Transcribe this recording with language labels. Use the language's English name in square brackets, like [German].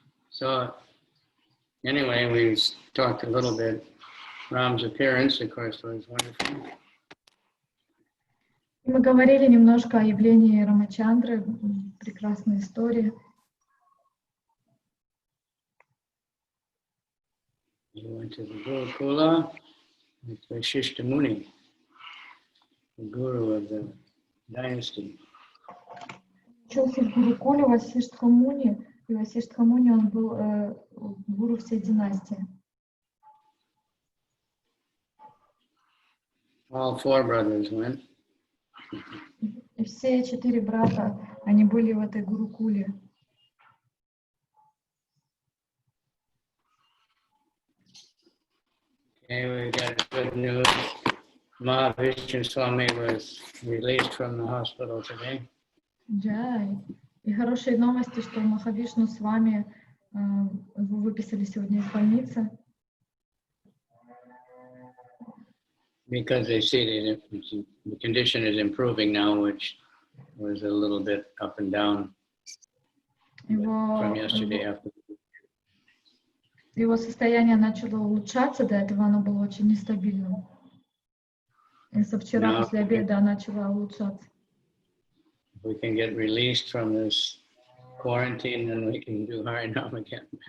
[English] So, anyway, we talked a little bit. Ram's appearance, of course, was wonderful. [Russian] Мы говорили немножко о явлении Рамачандры, прекрасной истории. [English] He went to the Gurukula with Vasishtha Muni, the guru of the dynasty. [Russian] Учился в Гурукуле Васиштха Муни, и Васиштха Муни, он был гуру всей династии. [English] All 4 brothers went. [Russian] И все 4 брата, они были в этой Гурукуле. [English] Okay, we got good news. Mahavishnu Swami was released from the hospital today. [Russian] Джай. И хорошие новости, что Махавишну с вами его выписали сегодня из больницы. [English] Because they see that the condition is improving now, which was a little bit up and down from yesterday after. [Russian] Его состояние начало улучшаться, до этого оно было очень нестабильным. И со вчера после обеда начало улучшаться. [English] We can get released from this quarantine, then we can do Harinam again.